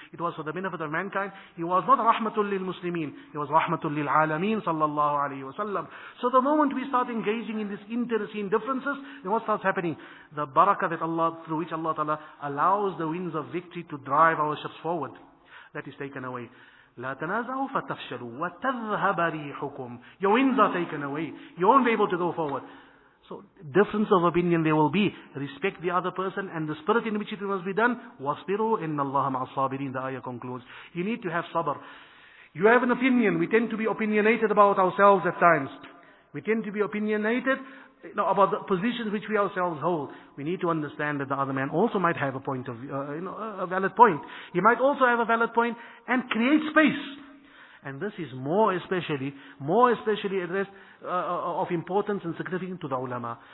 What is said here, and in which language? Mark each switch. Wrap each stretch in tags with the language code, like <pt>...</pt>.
<en>It was for the benefit of mankind. He was not rahmatul lil muslimin, he was rahmatul lil alameen sallallahu alaihi wasallam. So the moment we start engaging in these internecine differences, then what starts happening? The barakah that Allah, through which Allah Ta'ala allows the winds of victory to drive our ships forward, that is taken away.</en> <ar>لا تنازعوا فتفشلوا وتذهب ريحكم.</ar> <en>Your winds are taken away. You won't be able to go forward. So difference of opinion there will be. Respect the other person and the spirit in which it must be done.</en> <ar>وَاصْبِرُوا إِنَّ اللَّهَ مَعَ الصَّابِرِينَ.</ar> <en>The ayah concludes. You need to have sabr. You have an opinion. We tend to be opinionated about ourselves at times. We tend to be opinionated about the positions which we ourselves hold. We need to understand that the other man also might have a point of a valid point. He might also have a valid point, and create space. And this is more especially addressed of importance and significance to the ulama.</en>